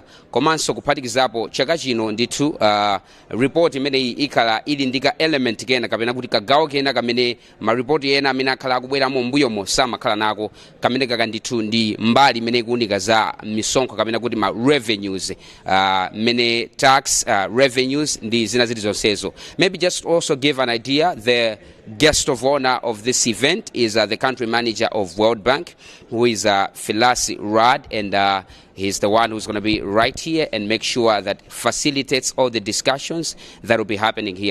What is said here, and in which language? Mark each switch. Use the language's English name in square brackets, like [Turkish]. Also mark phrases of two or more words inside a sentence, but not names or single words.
[Nyanja] Komanso kuphatikizapo chaka chino ndithu report imene ikhala ili ndika element kena kapena kuti kagawo kena kamene ma report ena amene akhala akubweramo mbuyomo samakhala nako, kamene kaka ndithu ndi mbali imene ikuunika za misonkho kapena kuti ma revenues, mene [English] tax revenues [Nyanja] ndi zina zilizonsezo. [English] Maybe just also give an idea, the guest of honor of this event is the country manager of World Bank, who is Philasi Rad, and he's the one who's going to be right here and make sure that facilitates all the discussions that will be happening here.